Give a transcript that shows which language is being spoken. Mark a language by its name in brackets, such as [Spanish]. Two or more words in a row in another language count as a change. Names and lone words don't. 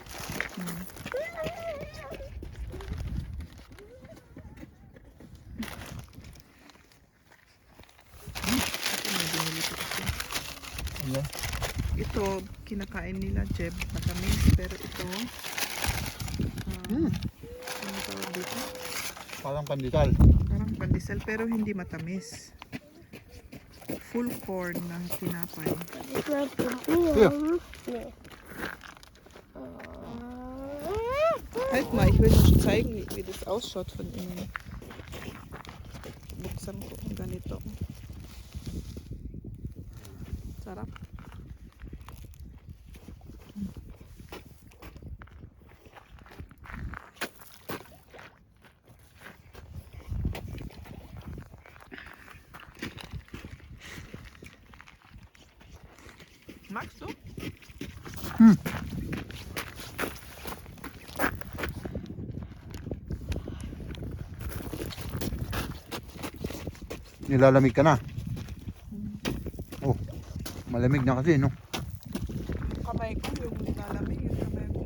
[Filipino] Ayan. Ito, kinakain nila, Jeb, matamis. Pero ito, ano tawag dito? Parang pandesal. Parang pandesal, pero hindi matamis. [English] Full corn [Filipino] na tinapay. [German] Halt mal, ich will euch zeigen, wie das ausschaut von innen. [Filipino] Buksan ko ang ganito. Sarap. [German] Magst du? [Filipino] Nilalamig ka na. Oh, malamig na kasi, no? Kamay ko yung lalamig. Yung kamay ko.